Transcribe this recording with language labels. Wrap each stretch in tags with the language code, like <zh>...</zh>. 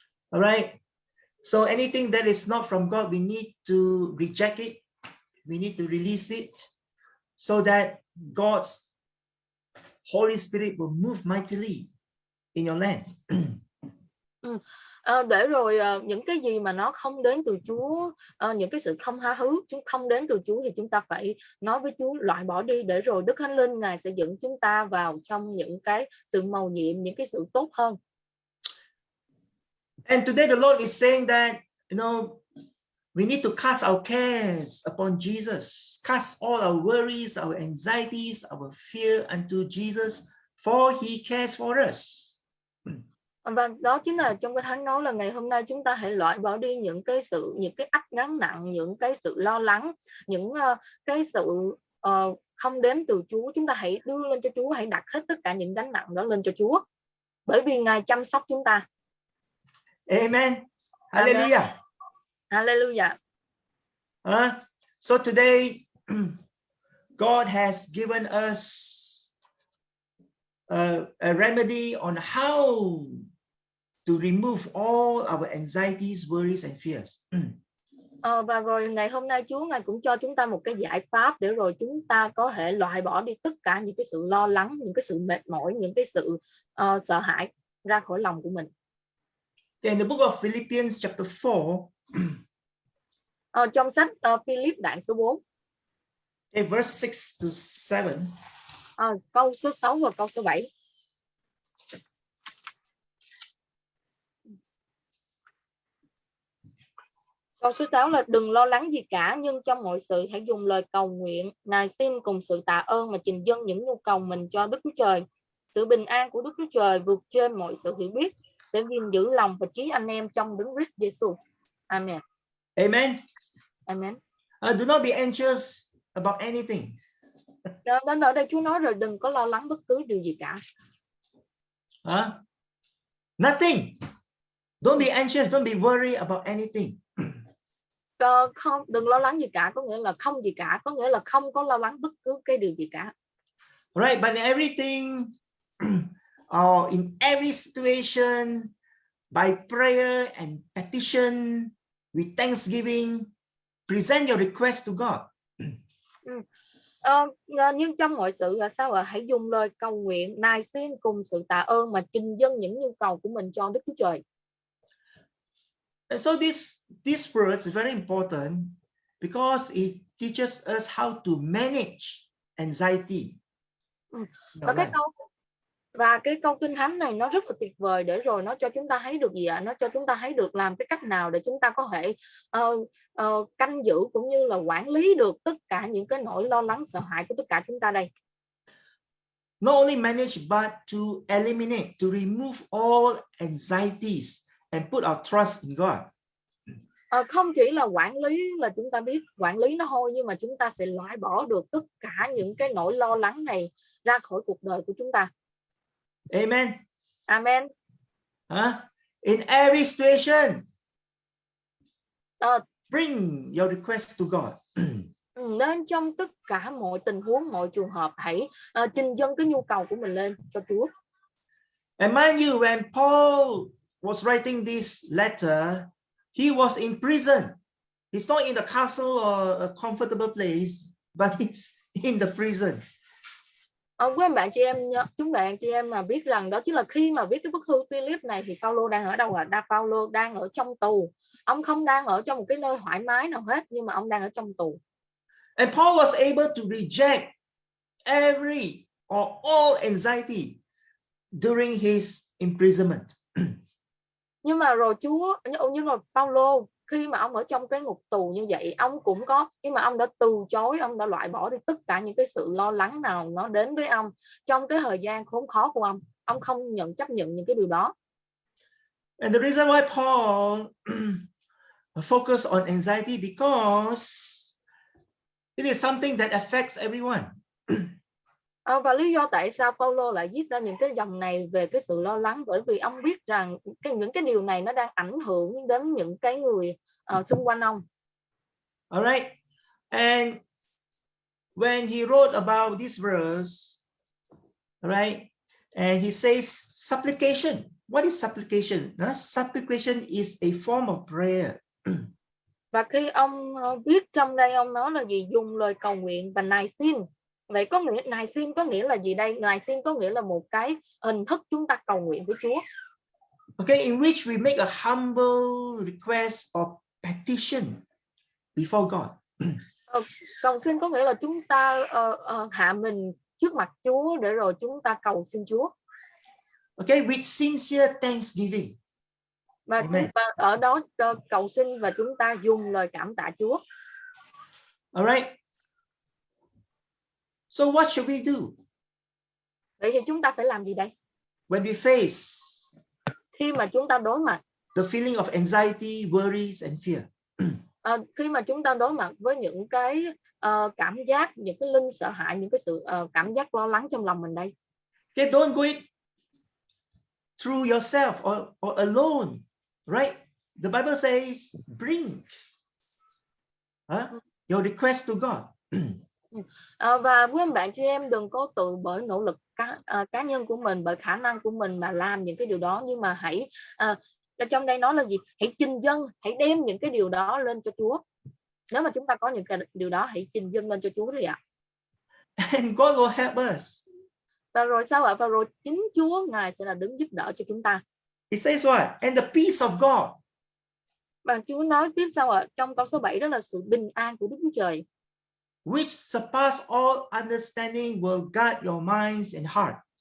<en>Alright, so anything that is not from God, we need to reject it. We need to release it so that God's Holy Spirit will move mightily in your land.</en> <vi>Để rồi những cái gì mà nó không đến từ Chúa, những cái sự không tha thứ không đến từ Chúa, thì chúng ta phải nói với Chúa loại bỏ đi, để rồi Đức Thánh Linh Ngài sẽ dẫn chúng ta vào trong những cái sự mầu nhiệm, những cái sự tốt hơn.</vi> <en>And today the Lord is saying that, we need to cast our cares upon Jesus, cast all our worries, our anxieties, our fear unto Jesus, for He cares for us.</en> <vi>Và đó chính là trong cái Thánh nói là ngày hôm nay chúng ta hãy loại bỏ đi những cái ách gánh nặng, những cái sự lo lắng, những cái sự không đến từ Chúa. Chúng ta hãy đưa lên cho Chúa, hãy đặt hết tất cả những gánh nặng đó lên cho Chúa, bởi vì Ngài chăm sóc chúng ta. Amen. Hallelujah. Hallelujah.</vi> <en>So today God has given us a remedy on how to remove all our anxieties, worries and fears.</en> <vi>Và rồi ngày hôm nay Chúa Ngài cũng cho chúng ta một cái giải pháp để rồi chúng ta có thể loại bỏ đi tất cả những cái sự lo lắng, những cái sự mệt mỏi, những cái sự sợ hãi ra khỏi lòng của mình.</vi> <en>In the book of Philippians chapter 4,</en> <vi>trong sách Philip đoạn số 4,</vi> <en>verse 6 to 7.</en> <vi>Câu số 6 và câu số 7. Câu số 6 là đừng lo lắng gì cả, nhưng trong mọi sự hãy dùng lời cầu nguyện, nài xin cùng sự tạ ơn mà trình dâng những nhu cầu mình cho Đức Chúa Trời. Sự bình an của Đức Chúa Trời vượt trên mọi sự hiểu biết sẽ gìn giữ lòng và trí anh em trong Đấng Christ Jesus. Amen. Amen. Amen.</vi> <en>Do not be anxious about anything.</en> <vi>Đến ở đây Chúa nói rồi, đừng có lo lắng bất cứ điều gì cả.</vi> <en>Nothing. Don't be anxious. Don't be worried about anything.</en> <vi>Không, đừng lo lắng gì cả, có nghĩa là không gì cả, có nghĩa là không có lo lắng bất cứ cái điều gì cả.</vi> <en>Right, but in everything, or in every situation, by prayer and petition, with thanksgiving, present your request to God.</en> <vi>Nhưng trong mọi sự là sao ạ? Hãy dùng lời cầu nguyện, nài xin cùng sự tạ ơn mà trình dâng những nhu cầu của mình cho Đức Chúa Trời.</vi> <en>And so this verse is very important because it teaches us how to manage anxiety.</en> <vi>Và cái câu Kinh Thánh này nó rất là tuyệt vời, để rồi nó cho chúng ta thấy được gì ạ? Nó cho chúng ta thấy được làm cái cách nào để chúng ta có thể canh giữ cũng như là quản lý được tất cả những cái nỗi lo lắng sợ hãi của tất cả chúng ta đây.</vi> <en>not only manage but to eliminate, to remove all anxieties and put our trust in God.</en> <vi>Không chỉ là quản lý, là chúng ta biết quản lý nó thôi, nhưng mà chúng ta sẽ loại bỏ được tất cả những cái nỗi lo lắng này ra khỏi cuộc đời của chúng ta. Amen. Amen.</vi> <en>In every situation, Ờ, bring your request to God.</en> <vi>Nên trong tất cả mọi tình huống, mọi trường hợp, hãy trình dâng cái nhu cầu của mình lên cho Chúa.</vi> <en>And mind you, when Paul was writing this letter, he was in prison. He's not in the castle or a comfortable place, but he's in the prison.</en> <vi>Quý anh bạn chị em, chúng bạn chị em mà biết rằng đó chính là khi mà viết cái bức thư Philip này thì Phaolô đang ở đâu ạ? Phaolô đang ở trong tù. Ông không đang ở trong một cái nơi thoải mái nào hết, nhưng mà ông đang ở trong tù.</vi> <en>And Paul was able to reject every or all anxiety during his imprisonment.</en> <vi>Nhưng mà rồi Phaolô khi mà ông ở trong cái ngục tù như vậy, ông cũng có, nhưng mà ông đã từ chối, ông đã loại bỏ đi tất cả những cái sự lo lắng nào nó đến với ông trong cái thời gian khốn khó của ông không chấp nhận những cái điều đó.</vi> <en>And the reason why Paul focus on anxiety because it is something that affects everyone.</en> <vi>Và lý do tại sao Phaolô lại viết ra những cái dòng này về cái sự lo lắng, bởi vì ông biết rằng những cái điều này nó đang ảnh hưởng đến những cái người xung quanh ông.</vi> <en>All right. And when he wrote about this verse, all right, and he says supplication. What is supplication? Supplication is a form of prayer.</en> <vi>Và khi ông viết trong đây, ông nói là gì? Dùng lời cầu nguyện và nài xin. Vậy có nghĩa nài xin có nghĩa là gì đây? Nài xin có nghĩa là một cái hình thức chúng ta cầu nguyện với Chúa.</vi> <en>Okay, in which we make a humble request or petition before God.</en> <vi>Cầu xin có nghĩa là chúng ta hạ mình trước mặt Chúa để rồi chúng ta cầu xin Chúa.</vi> <en>Okay, with sincere thanksgiving.</en> <vi>Và chúng ta ở đó cầu xin và chúng ta dùng lời cảm tạ Chúa.</vi> <en>All right. So what should we do?</en> <vi>Vậy thì chúng ta phải làm gì đây?</vi> <en>When we face</en> <vi>khi mà chúng ta đối mặt</vi> <en>the feeling of anxiety, worries and fear.</en> <vi>Khi mà chúng ta đối mặt với những cái cảm giác, những cái linh sợ hãi, những cái sự cảm giác lo lắng trong lòng mình đây.</vi> <en>Okay, don't go it through yourself or alone, right? The Bible says bring your request to God.</en> <vi>Và quý anh bạn chị em đừng có tự bởi nỗ lực cá nhân của mình, bởi khả năng của mình mà làm những cái điều đó, nhưng mà hãy trong đây nói là gì? Hãy trình dâng, hãy đem những cái điều đó lên cho Chúa. Nếu mà chúng ta có những cái điều đó, hãy trình dâng lên cho Chúa đi ạ.</vi> <en>And God will help us.</en> <vi>Và rồi sao ạ? Và rồi chính Chúa Ngài sẽ là đứng giúp đỡ cho chúng ta.</vi> <en>It says what? And the peace of God.</en> <vi>Và Chúa nói tiếp sao ạ? Trong câu số 7 đó là sự bình an của Đức Chúa Trời,</vi> <en>which surpass all understanding will guard your minds and heart.</en>